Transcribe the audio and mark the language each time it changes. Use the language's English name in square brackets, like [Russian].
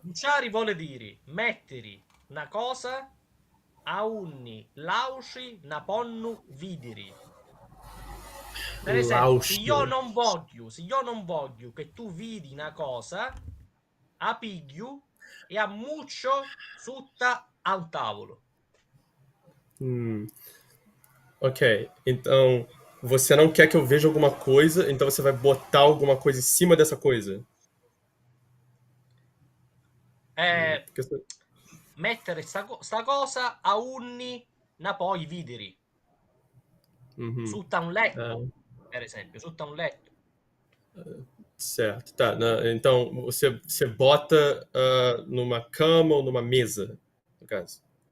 [Sicilian] Bucciari vuole dire mettere una cosa a unni lauci na ponno videre. [Italian] Per esempio, Lausche. [Sicilian] se io non voglio che tu vidi una cosa, a piglio e a muccio sutta a un tavolo. Hum, ok. [Portuguese] Então, você não quer que eu veja alguma coisa, então você vai botar alguma coisa em cima dessa coisa. Eh, Porque [Sicilian] mettere sta cosa a unni na poi videri. uhum. Sutta un Ah, letto, per esempio, sutta un letto. [Portuguese] certo. Tá. Então, você bota numa cama ou numa mesa, no caso.